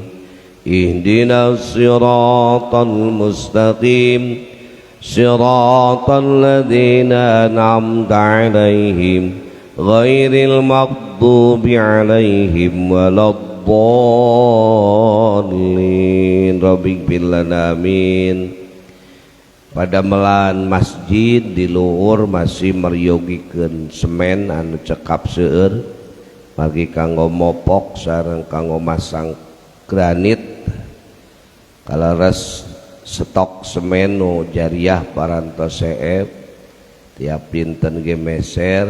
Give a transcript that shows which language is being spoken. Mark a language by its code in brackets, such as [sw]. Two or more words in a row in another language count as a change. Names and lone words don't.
[ar] اهدنا الصراط المستقيم. صراط الذين أنعمت عليهم غير المغضوب عليهم ولا الضالين. رب اغفر لنا آمين. [su] Pada melan masjid di luhur masih meryogikeun semen anu cekap seueur margi kanggo mopok sareng kanggo masang granit kalares stok semen nu jariah parantos seep tiap pinten ge meser.